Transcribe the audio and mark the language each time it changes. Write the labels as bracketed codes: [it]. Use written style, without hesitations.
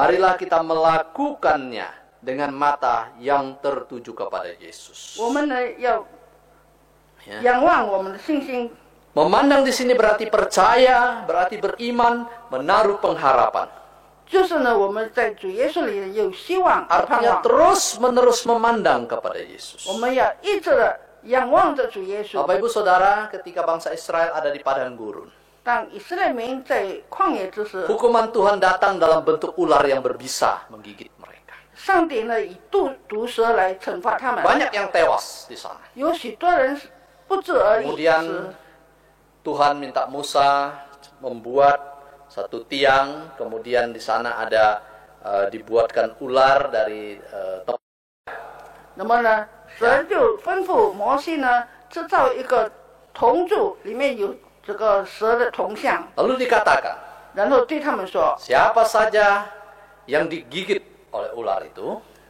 [id] Marilah kita melakukannya dengan mata yang tertuju kepada Yesus. [zh] 我们呢要 [id] Ya. [zh] 仰望我们的信心。 [id] Memandang di sini berarti percaya, berarti beriman, menaruh pengharapan. [zh] 就是呢，我们在主耶稣里有希望和盼 [id] Artinya [zh] 望， [id] terus-menerus memandang kepada Yesus. [zh] 我们要一直的仰望着主耶稣。 [id] Bapak Ibu Saudara, ketika bangsa Israel ada di padang gurun, [zh] 当以色列民在旷野之时， [id] hukuman Tuhan datang dalam bentuk ular yang berbisa menggigit mereka. [zh] 上帝呢以毒蛇来惩罚他们， [id] Banyak yang tewas di sana. [zh] 有许多人不治而已。 [id] Kemudian Tuhan minta Musa membuat satu tiang, kemudian di sana ada dibuatkan ular dari [zh] 那么呢，神就吩咐摩西呢制造一个铜柱，里面有这个蛇的铜像， [id] lalu dikatakan, [zh] 然后对他们说， [id] siapa saja yang digigit oleh ular itu,